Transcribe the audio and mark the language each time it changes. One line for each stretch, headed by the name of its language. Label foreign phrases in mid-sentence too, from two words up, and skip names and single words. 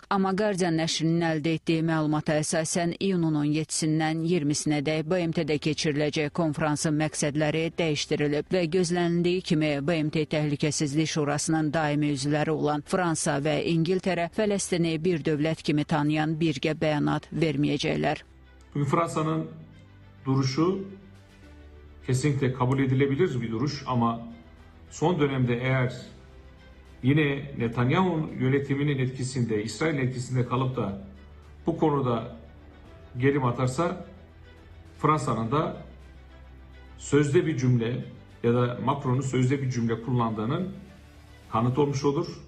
Azerbaijani: Amma Guardian nəşrinin əldə etdiyi məlumata əsasən iyunun 17-dən 20-sinədək BMT-də keçiriləcək konfransın məqsədləri dəyişdirilib və gözlənildiyi kimi BMT Təhlükəsizlik Şurasının daimi üzvləri olan Fransa və İngiltərə Fələstini bir dövlət kimi tanıyan birgə bəyanat verməyəcəklər.
Turkish: Bugün Fransa'nın duruşu kesinlikle kabul edilebilir bir duruş ama son dönemde eğer yine Netanyahu yönetiminin etkisinde, İsrail'in etkisinde kalıp da bu konuda gerim atarsa Fransa'nın da sözde bir cümle ya da Macron'un sözde bir cümle kullandığının kanıt olmuş olur.